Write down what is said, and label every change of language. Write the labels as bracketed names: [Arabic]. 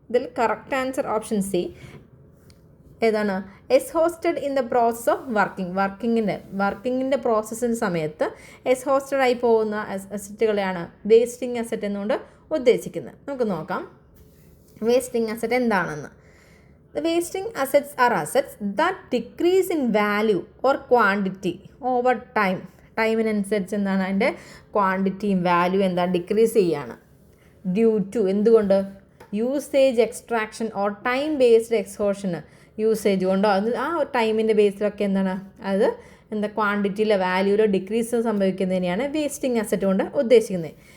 [Malayalam] ഇതിൽ correct answer option C ഏതാണ്, [English] exhausted in the process of വർക്കിങ്ങിൻ്റെ [Malayalam] പ്രോസസ്സിൻ്റെ സമയത്ത് എക്സ്ഹോസ്റ്റഡ് ആയി പോകുന്ന അസറ്റുകളെയാണ് വേസ്റ്റിംഗ് അസറ്റ് എന്നുകൊണ്ട് ഉദ്ദേശിക്കുന്നത്. നമുക്ക് നോക്കാം വേസ്റ്റിംഗ് അസറ്റ് എന്താണെന്ന്. [English] The wasting assets are assets that decrease in value or quantity over time. [Malayalam] ടൈമിനനുസരിച്ച് എന്താണ് അതിൻ്റെ ക്വാണ്ടിറ്റിയും വാല്യൂ എന്താ ഡിക്രീസ് ചെയ്യാണ്. ഡ്യൂ ടു എന്തുകൊണ്ട്, [English] usage extraction or time based എക്സ്ഹോഷന് [Malayalam] usage കൊണ്ടോ അത് ആ ടൈമിൻ്റെ ബേസിലൊക്കെ എന്താണ് അത് എന്താ ക്വാണ്ടിറ്റിയിലോ വാല്യൂയിലോ ഡിക്രീസ് സംഭവിക്കുന്നതിനെയാണ് വേസ്റ്റിംഗ് അസറ്റ് കൊണ്ട് ഉദ്ദേശിക്കുന്നത്.